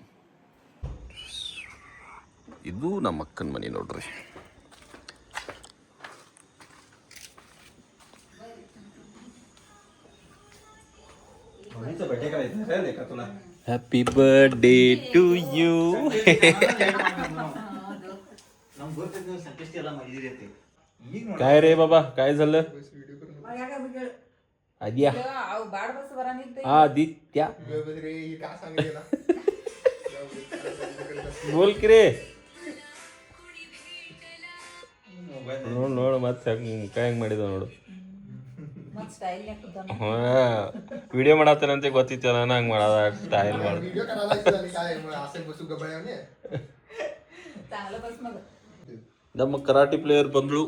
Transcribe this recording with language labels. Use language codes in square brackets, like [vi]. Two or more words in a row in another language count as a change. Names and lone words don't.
[kn] ಇದು ನಮ್ಮ ಅಕ್ಕನ ಮನೆ ನೋಡ್ರಿ. [en] Happy birthday to you. [mr] काय रे बाबा, काय झालं? आद्या आदित्या बोल की रे. [kn] ನೋಡು ಮತ್ತೆ काय ಹೆಂಗ್ ಮಾಡಿದ ನೋಡು. ವಿಡಿಯೋ ಮಾಡತ್ತೇನಂತ ಗೊತ್ತಿತ್ತು, ನಾನು ಹಂಗೆ ಮಾಡೋದ ಸ್ಟೈಲ್ ಮಾಡ. ನಮ್ಮ ಕರಾಟಿ ಪ್ಲೇಯರ್ ಬಂದ್ಳು.